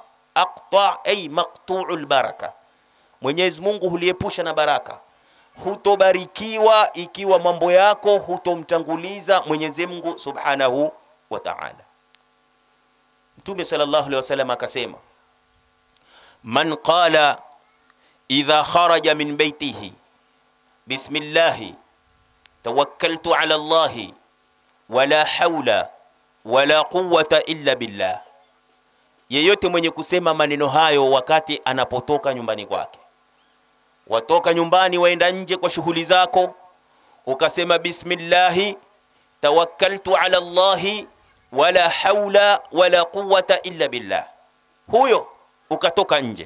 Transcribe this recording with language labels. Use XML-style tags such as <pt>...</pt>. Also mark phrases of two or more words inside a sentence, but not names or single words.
<ar>أقطع أي مقطوع البركة,</ar> <sw>Mwenyezi Mungu huliepusha na baraka. Hutobarikiwa ikiwa mambo yako hutomtanguliza Mwenyezi Mungu</sw> <ar>سبحانه وتعالى.</ar> <sw>Mtume</sw> <ar>صلى الله عليه وسلم</ar> <sw>akasema,</sw> <ar>من قال إذا خرج من بيته بسم الله توكلت على الله ولا حول ولا قوة إلا بالله,</ar> <sw>yeyote mwenye kusema maneno hayo wakati anapotoka nyumbani kwake. Watoka nyumbani waenda nje kwa shughuli zako, ukasema</sw> <ar>بسم الله توكلت على الله ولا حول ولا قوة إلا بالله,</ar> <sw>huyo ukatoka nje.</sw>